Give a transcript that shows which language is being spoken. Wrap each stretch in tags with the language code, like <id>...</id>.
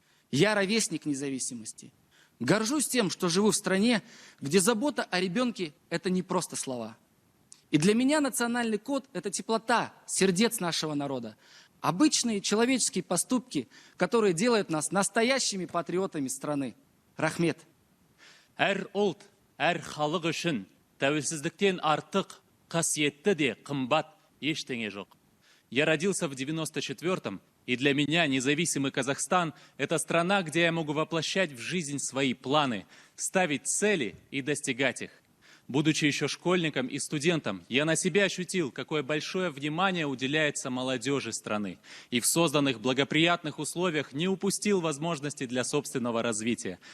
<ru>Я ровесник независимости. Горжусь тем, что живу в стране, где забота о ребенке – это не просто слова. И для меня национальный код – это теплота сердец нашего народа. Обычные человеческие поступки, которые делают нас настоящими патриотами страны.</ru> <kk>Рахмет. Әр ұлт, әр халық үшін тәуелсіздіктен артық, қасиетті де қымбат ештеңе жоқ.</kk> <ru>Я родился в 94-м, и для меня независимый Казахстан – это страна, где я могу воплощать в жизнь свои планы, ставить цели и достигать их. Будучи еще школьником и студентом, я на себе ощутил, какое большое внимание уделяется молодежи страны, и в созданных благоприятных условиях не упустил возможности для собственного развития.</ru>